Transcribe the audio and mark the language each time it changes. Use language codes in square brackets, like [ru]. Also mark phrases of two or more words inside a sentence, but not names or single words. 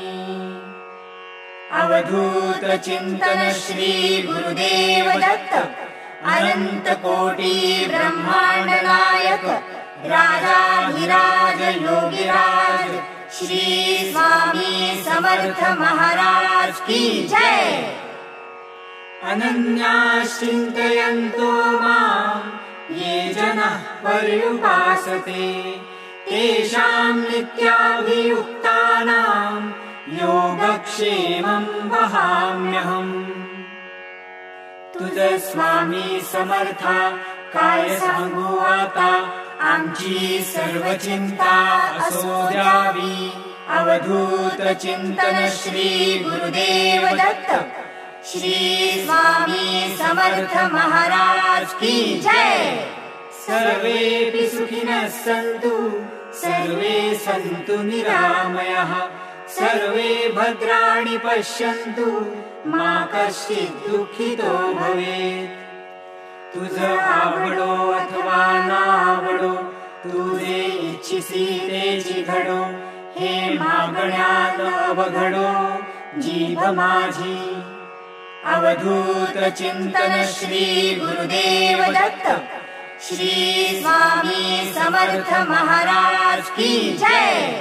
[mr] अवधूत चिंतन श्री गुरुदेव दत्त अनंत कोटी ब्रह्मांड नायक राजाधिराज योगीराज श्री स्वामी समर्थ महाराज [hi] की जय। [sa] अनन्याश्चिन्तयन्तो मां ये जनाः पर्युपासते तेषां नित्याभियुक्तानां योगक्षेमं वहाम्यहम्। [mr] तुझ स्वामी समर्था काय सांगू आता आमची सर्व चिंता असो द्यावी। अवधूत चिंतन श्री गुरुदेव दत्त श्री स्वामी समर्थ महाराज [hi] की जय। [sa] सर्वेपि सुखिनः सन्तु सर्वे सन्तु निरामयाः सर्वे भद्राणि पश्यन्तु मा कश्चित् दुःखितो भवेत्। [mr] तुझ आवडो अथवा नावडो तुझे इच्छिसी तेची घडो हे मागण्यात अवघडो जीभ माझी। अवधूत चिंतन श्री गुरुदेव दत्त श्री स्वामी समर्थ महाराज [hi] की जय।